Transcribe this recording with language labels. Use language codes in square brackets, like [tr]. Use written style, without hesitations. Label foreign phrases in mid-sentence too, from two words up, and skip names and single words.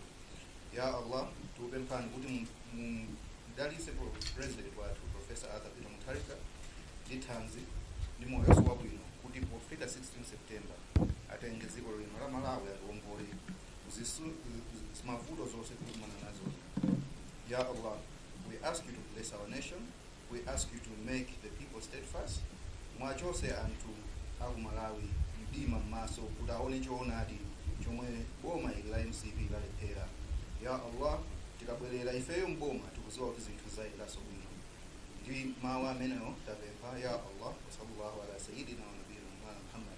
[ar] يا الله [ny] tukupemphani kuti mudalitse president wathu Professor Arthur Peter Mutharika ndi thanzi ndi moyo wabwino kuti pofika 16 September atenge dziko lino la Malawi atiwombole zimavuto zonse tikumana nazo. [ar] يا الله, [en] we ask you to bless our nation. We ask you to make the people steadfast. [ny] Mwachose antu aku Malawi mdima maso kudaone choonadi chomwe boma ili la MCP lalephera. [ar] يا الله, [ny] tikabwerera ifeyo mboma tikuziwa kuti zinthu zayendaso bwino. Ndi mawu ameneyo tapempha. [ar] يا الله، وصلى الله على سيدنا ونبينا محمد.